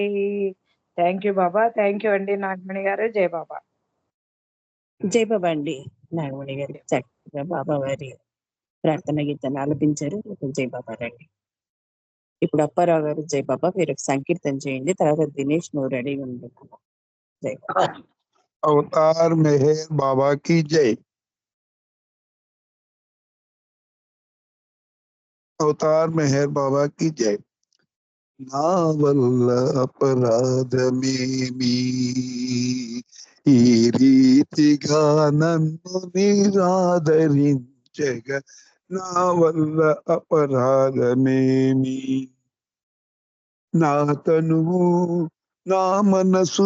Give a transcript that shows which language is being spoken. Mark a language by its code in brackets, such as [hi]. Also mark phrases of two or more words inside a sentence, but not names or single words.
[en] Thank you [te] బాబా. [en] Thank you [te] అండి నాగమణి గారు. జై బాబా. జై బాబా అండి. నాగమణి గారు చక్కగా బాబా వారి ప్రార్థన గీతాన్ని ఆలపించారు. జై బాబా రండి. ఇప్పుడు అప్పారావు గారు జై బాబా మీరు సంకీర్తన చేయండి. తర్వాత దినేష్ నువ్వు రెడీగా ఉండు. జై బాబా. [hi] अवतार मेहर बाबा की जय। अवतार मेहर बाबा की जय। [te] నా వల్ల అపరాధమేమి ఈ రీతిగా నన్ను నిరాదరించగా నా వల్ల అపరాధమేమి నా తనువు నా మనసు